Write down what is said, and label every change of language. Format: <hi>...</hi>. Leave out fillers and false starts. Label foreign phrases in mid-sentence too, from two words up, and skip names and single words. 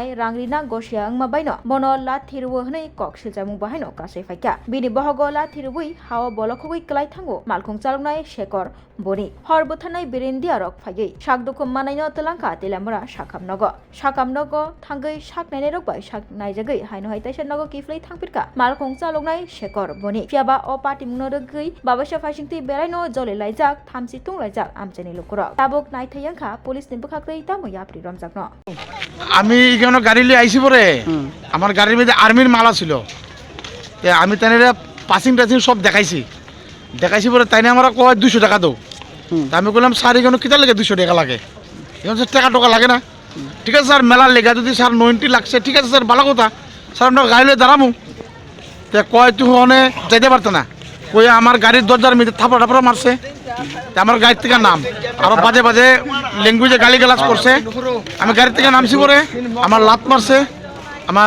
<trp>rangrina gosia angma baino bono lathir hanai kok silchamung bahaino kasai faika bini bohogo lathirui hawa bolokhogoi klai thango malkhong chaloknai Shekhar Boni horbothanai berendi arok phaigai sakdokhom manaino telangka Telamura sakamnogo thangai saknai rok bai saknai jagai haino haitaisa nogo kiflai thangpirka malkhong chaloknai Shekhar Boni fiaba o party munodogoi babasa faisingti beraino jole laijak thamsi tunglaijak amchani lukurok tabok naithayangkha police ni bukhakrei tamo yapri romjakno</trp> <bn>আমি এখানে গাড়ি লিয়ে আইছি পরে আমার গাড়ির মধ্যে আর্মির মালা ছিল আমি তাইনে পাসিং টাসিং সব দেখাইছি পরে তাইনে আমার কয় 200 টাকা দাও তা আমি বললাম স্যার এখানে কিতা লাগে 200 টাকা লাগে এখন স্যার টাকা টোকা লাগে না ঠিক আছে স্যার মেলা লেগা যদি স্যার 90 লাগছে ঠিক আছে স্যার ভালো কথা স্যার আমরা গাড়ি লিয়ে দাঁড়ামু তা কয় তুই ওখানে যাইতে পারতো না কই আমার গাড়ির দরজার মধ্যে থাপড়া মারছে আমার গাড়ি থেকে নাম আরো বাজে বাজে ল্যাঙ্গুয়েজে গালিগালাজ করছে আমি গাড়ি থেকে নামছি পরে আমার লাত মারছে আমার</bn>